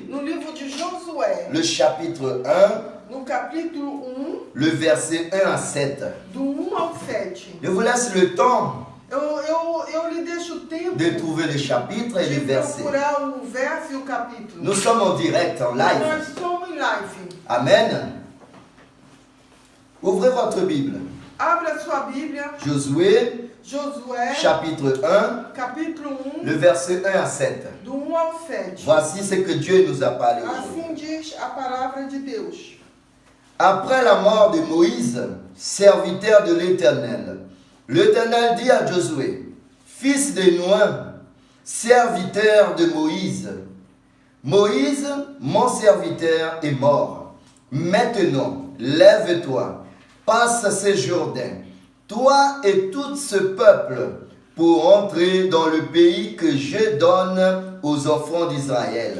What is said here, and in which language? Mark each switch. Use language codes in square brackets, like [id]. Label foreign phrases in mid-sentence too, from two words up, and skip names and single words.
[pt] no livro de Josué, [fr] le chapitre 1, [pt] no capítulo 1, [fr] le verset 1 à 7. [pt] do 1 ao 7. [fr] Je vous laisse le temps [pt] Eu lhe deixo o tempo [fr] de trouver les chapitres et les [pt] de [fr] versets. [pt] procurar o verso e o capítulo. [fr] Nous sommes en direct, en live. [pt] Nós somos em live. [fr] Amen. Ouvrez votre Bible. [pt] Abra sua Bíblia, Josué, Josué, [fr] chapitre 1, [pt] capítulo 1, [fr] le verset 1 à 7. [pt] do 1 ao 7. [fr] Voici ce que Dieu nous a parlé aujourd'hui. [pt] Assim diz a palavra de Deus. [fr] Après la mort de Moïse, serviteur de l'Éternel, l'Éternel dit à Josué, fils de Nun, serviteur de Moïse, Moïse, mon serviteur, est mort. Maintenant, lève-toi, passe ce Jourdain, toi et tout ce peuple, pour entrer dans le pays que je donne aux enfants d'Israël.